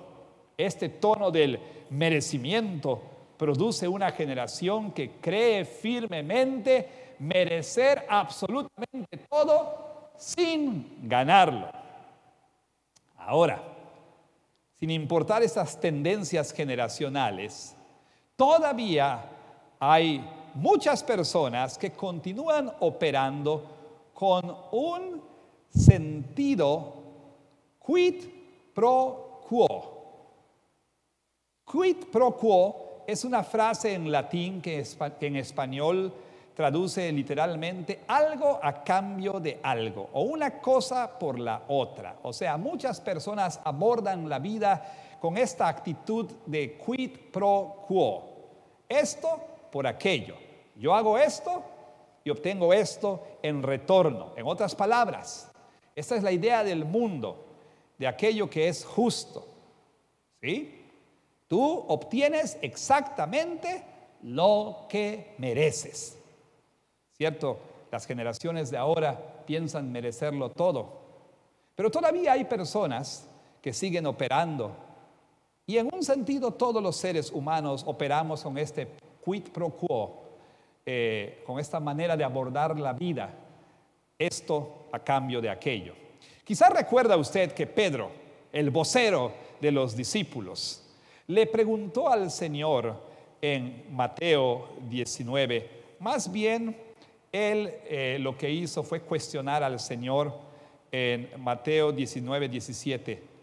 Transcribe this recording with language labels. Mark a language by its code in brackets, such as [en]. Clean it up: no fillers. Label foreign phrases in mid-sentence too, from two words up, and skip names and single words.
[es] Este tono del merecimiento produce una generación que cree firmemente merecer absolutamente todo sin ganarlo. Ahora, sin importar esas tendencias generacionales, todavía hay muchas personas que continúan operando con un sentido [la] quid pro quo. Quid pro quo [es] es una frase en latín que en español traduce literalmente algo a cambio de algo, o una cosa por la otra. O sea, muchas personas abordan la vida con esta actitud de [la] quid pro quo. [es] Esto por aquello. Yo hago esto y obtengo esto en retorno. En otras palabras, esta es la idea del mundo, de aquello que es justo. ¿Sí? Tú obtienes exactamente lo que mereces. ¿Cierto? Las generaciones de ahora piensan merecerlo todo. Pero todavía hay personas que siguen operando. Y en un sentido todos los seres humanos operamos con este [la] quid pro quo, [es] con esta manera de abordar la vida. Esto a cambio de aquello. Quizás recuerda usted que Pedro, el vocero de los discípulos, le preguntó al Señor en Mateo 19, más bien él lo que hizo fue cuestionar al Señor en Mateo 19, 17.